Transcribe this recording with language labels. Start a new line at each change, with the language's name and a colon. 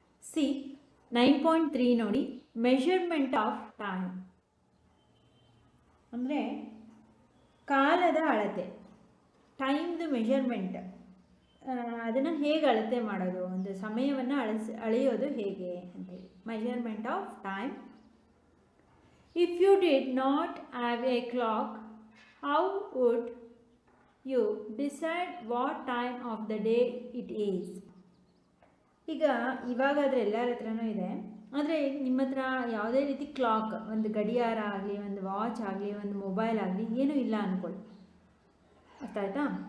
Kannada: C 9.3 ನೋಡಿ, measurement of time ಅಂದರೆ ಕಾಲದ ಅಳತೆ, ಟೈಮ್ದು ಮೆಷರ್ಮೆಂಟ್. ಅದನ್ನು ಹೇಗೆ ಅಳತೆ ಮಾಡೋದು, ಒಂದು ಸಮಯವನ್ನು ಅಳೆಯೋದು ಹೇಗೆ ಅಂತೇಳಿ.
English: Measurement of time. If you did not have a clock, how would you decide what time of the day it is?
Kannada: ಇವಾಗಾದರೆ ಎಲ್ಲರ ಹತ್ರನೂ ಇದೆ, ಆದರೆ ನಿಮ್ಮ ಹತ್ರ ಯಾವುದೇ ರೀತಿ ಕ್ಲಾಕ್, ಒಂದು ಗಡಿಯಾರ ಆಗಲಿ, ಒಂದು ವಾಚ್ ಆಗಲಿ, ಒಂದು ಮೊಬೈಲ್ ಆಗಲಿ ಏನೂ ಇಲ್ಲ ಅಂದ್ಕೊಳ್ಳಿ. ಅರ್ಥ ಆಯ್ತಾ?